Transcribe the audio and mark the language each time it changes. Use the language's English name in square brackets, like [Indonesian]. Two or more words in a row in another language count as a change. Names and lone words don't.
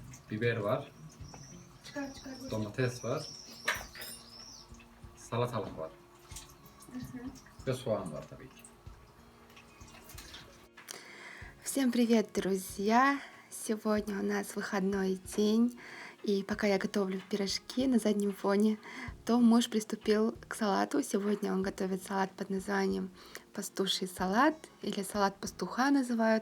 [Turkish] biber var, Çıkar çıkar. domates var, salatalık var ve soğan var tabii ki. [Russian] Всем привет, друзья! Сегодня у нас выходной день, и пока я готовлю пирожки на заднем фоне, то муж приступил к салату. Сегодня он готовит салат под названием пастуший салат, или салат пастуха называют.